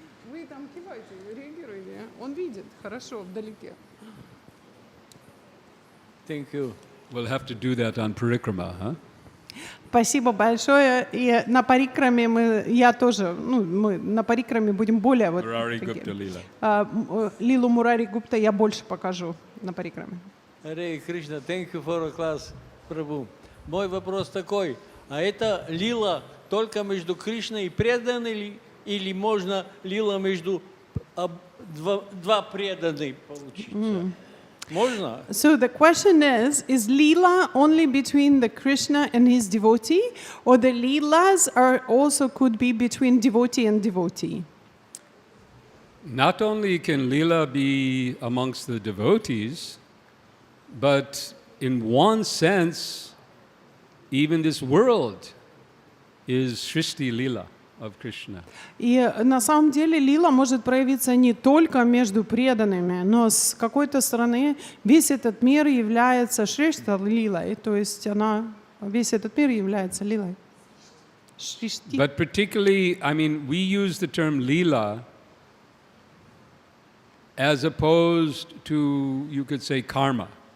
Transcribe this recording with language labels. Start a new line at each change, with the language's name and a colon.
Russian: Вы там кивайте, реагируйте. Он видит хорошо вдалеке.
English: Thank you. We'll have to do that on parikrama, huh?
Russian: Спасибо большое. И на парикраме я тоже, мы на парикраме будем более вот
English: Murari
Russian: такие.
English: Gupta Leela.
Russian: Лилу Мурари Гупта я больше покажу на парикраме.
English: Hare Krishna, thank you for a class,
Russian: Прабху. Мой вопрос такой, а это лила только между Кришной и преданными, или можно лила между два преданных получится? Можно?
English: So the question is Leela only between the Krishna and his devotee, or the Leelas are also could be between devotee and devotee? Not only can Leela be amongst the devotees, but in one sense, even this world is Shrishti Leela of Krishna.
Russian: И на самом деле лила может проявиться не только между преданными, но с какой-то стороны весь этот мир является Шришта лилой, то есть весь этот мир является лилой. Шришти.
English: But particularly, I mean, we use the term Leela as opposed to, you could say, karma.